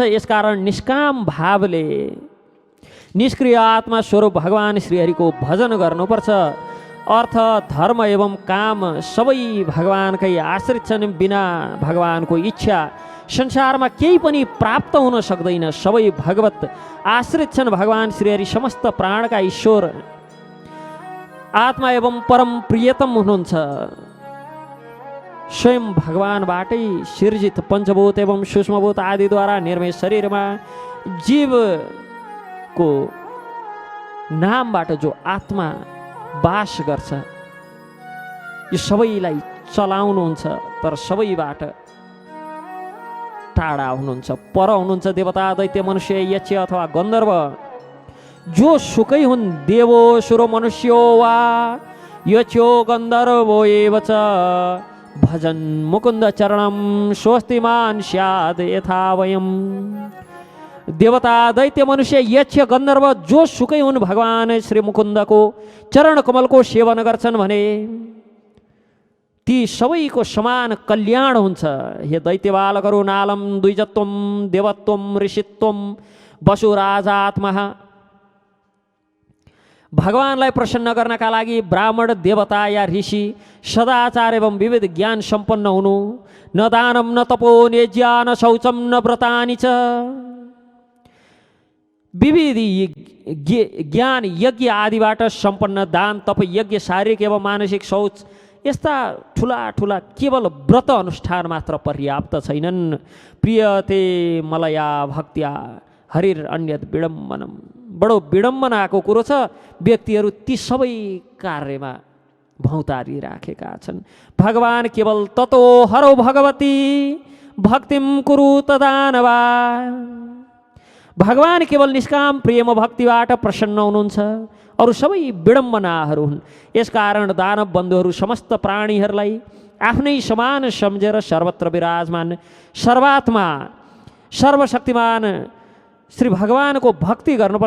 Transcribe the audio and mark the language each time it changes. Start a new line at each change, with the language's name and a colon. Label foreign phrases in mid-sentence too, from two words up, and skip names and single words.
Nepali: यसकारण निष्काम भावले निष्क्रिय आत्मा स्वरूप भगवान् श्रीहरिको भजन गर्नुपर्छ। अर्थ, धर्म एवं काम सबै भगवानकै आश्रित छन्। बिना भगवानको इच्छा संसारमा केही पनि प्राप्त हुन सक्दैन। सबै भगवत आश्रित छन्। भगवान् श्रीहरि समस्त प्राणका ईश्वर, आत्मा एवं परम प्रियतम हुनुहुन्छ। स्वयं भगवानबाटै सिर्जित पञ्चभूत एवं सूक्ष्मभूत आदिद्वारा निर्मित शरीरमा जीवको नामबाट जो आत्मा वास गर्छ, यो सबैलाई चलाउनुहुन्छ, तर सबैबाट टाढा हुनुहुन्छ, पर हुनुहुन्छ। देवता, दैत्य, मनुष्य, यक्ष अथवा गन्धर्व जो सुकै हुन्,
Sanskrit: देवो सुरो मनुष्यो वा यक्षो गन्धर्वो एव च भजन मुकुन्द चरणम स्वस्तिमान स्याद यथा वयम।
Nepali: देवता, दैत्य, मनुष्य, यक्ष, गन्धर्व जो सुकै हुन्, भगवान श्री मुकुन्दको चरण कमलको सेवन गर्छन् भने ती सबैको समान कल्याण हुन्छ। हे दैत्य बालकहरू,
Sanskrit: नालम द्विजत्वम देवत्वम ऋषित्वम वसुराजात्मा।
Nepali: भगवानलाई प्रसन्न गर्नका लागि ब्राह्मण, देवता या ऋषि सदाचार एवं विविध ज्ञान सम्पन्न हुनु।
Sanskrit: न दानम न तपो नेज्या न शौचम न व्रतानि च।
Nepali: विविध ज्ञान यज्ञ आदिबाट सम्पन्न, दान, तप, यज्ञ, शारीरिक एवं मानसिक शौच, यस्ता ठुला ठुला केवल व्रत अनुष्ठान मात्र पर्याप्त छैनन्।
Sanskrit: प्रियते मलया भक्त्या हरिर अन्यत विडम्बनम।
Nepali: बडो विडम्बनाको कुरो छ, व्यक्तिहरू ती सबै कार्यमा भौतारी राखेका छन्। भगवान केवल
Sanskrit: ततो हरो भगवती भक्तिम कुरु तदानवा।
Nepali: भगवान केवल निष्काम प्रेम भक्तिबाट प्रसन्न हुनुहुन्छ, अरू सबै विडम्बनाहरू हुन्। यसकारण दानव बन्धुहरू समस्त प्राणीहरूलाई आफ्नै समान सम्झेर सर्वत्र विराजमान सर्वात्मा सर्वशक्तिमान श्री भगवानको भक्ति गर्नुपर्छ।